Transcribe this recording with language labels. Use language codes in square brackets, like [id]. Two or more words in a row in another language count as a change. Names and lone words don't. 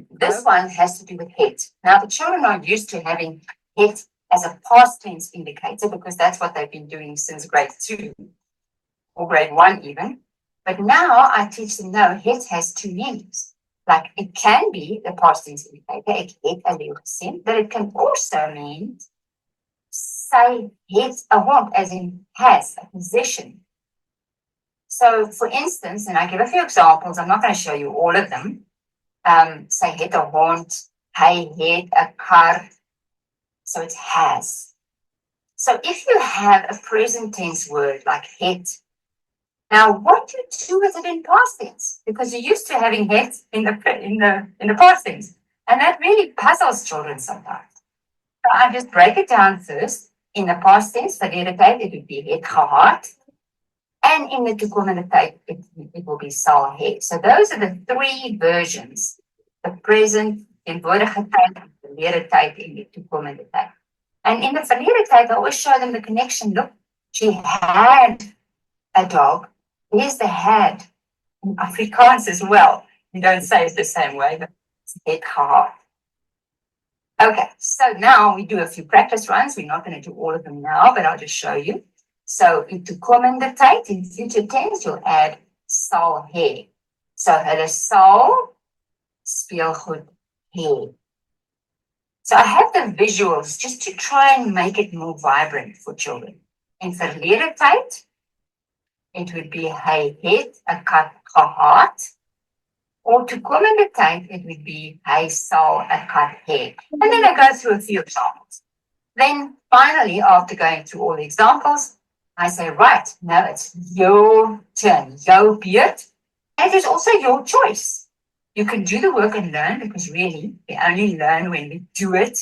[en] This one has to do with het. Now, the children are used to having het as a past tense indicator because that's what they've been doing since grade 2 or grade 1 even. But now I teach them, no, het has 2 meanings. Like it can be the past tense indicator, [af] ek het 'n leeu gesien, [en] but it can also mean [af] sy het 'n hond, [en] as in has, a possession. So, for instance, and I give a few examples, I'm not going to show you all of them. [af] Sy het 'n hond, hy het 'n kar, [en] So it's has. So if you have a present tense word like het, now what do you do with it in past tense? Because you're used to having het in the past tense. And that really puzzles children sometimes. So I just break it down first. In the past tense, [af] verlede tyd, [en] it would be [af] het gehad. [en] And in the [af] toekomende tyd, [en] it will be [af] sal hê. [en] So those are the three versions. The present, [af] teenwoordige tyd, verlede tyd, en die toekomende tyd. [en] And in the [af] verlede tyd, [en] I always show them the connection. Look, she had a dog. Here's the had in Afrikaans as well. You don't say it the same way, but it's [af] het gehad. [en] Okay, so now we do a few practice runs. We're not going to do all of them now, but I'll just show you. [af] So in toekomende tyd, [en] in future tense, you'll add [af] sal hê. So hulle sal speelgoed hê. [en] So I have the visuals just to try and make it more vibrant for children. [af] In verlede tyd, [en] it would be [af] hy het 'n kat gehad. Or toekomende tyd, [en] it would be [af] hy sal 'n kat hê. [en] And then I go through a few examples. Then finally, after going through all the examples, I say, right, now it's your turn, your beurt. And it is also your choice. You can do the work and learn, because really, we only learn when we do it.